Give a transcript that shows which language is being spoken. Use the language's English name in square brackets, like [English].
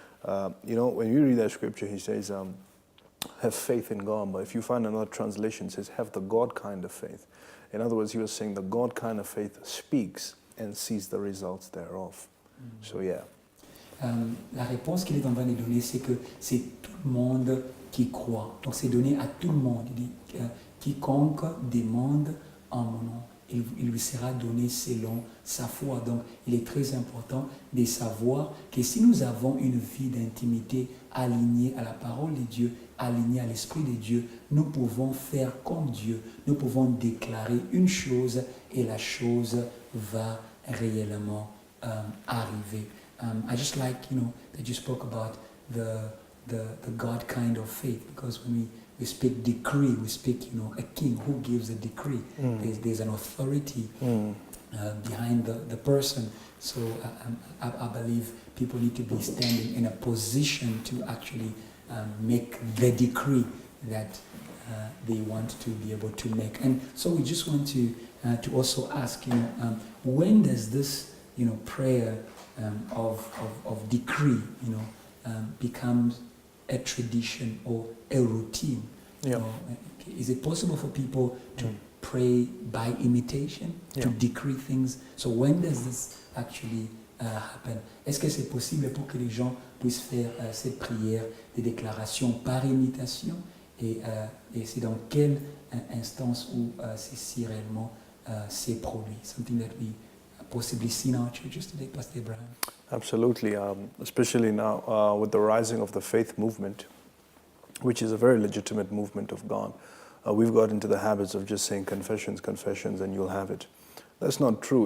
[English] When you read that scripture, he says, have faith in God, but if you find another translation, it says, have the God kind of faith. In other words, he was saying the God kind of faith speaks and sees the results thereof. So yeah. [French] La réponse qu'il est en train de donner, c'est que c'est tout le monde qui croit. Donc c'est donné à tout le monde. Il dit, quiconque demande en mon nom, il lui sera donné selon sa foi. Donc il est très important de savoir que si nous avons une vie d'intimité alignée à la parole de Dieu, alignée à l'Esprit de Dieu, nous pouvons faire comme Dieu. Nous pouvons déclarer une chose et la chose va réellement arriver. [English] I just like, that you spoke about the God kind of faith, because when we speak decree, we speak, a king who gives a decree. There's an authority behind the person. So I believe people need to be standing in a position to actually make the decree that they want to be able to make. And so we just want to also ask, when does this, prayer of decree, becomes a tradition or a routine? Yeah. Is it possible for people to pray by imitation, to decree things? So when does this actually happen? [French] Est-ce que c'est possible pour que les gens puissent faire cette prière de déclaration par imitation? Et c'est dans quelle instance où ceci réellement s'est produit? [English] Something that we possibly see in our churches today, Pastor Abraham. Absolutely, especially now with the rising of the faith movement, which is a very legitimate movement of God. We've got into the habits of just saying confessions, and you'll have it. That's not true.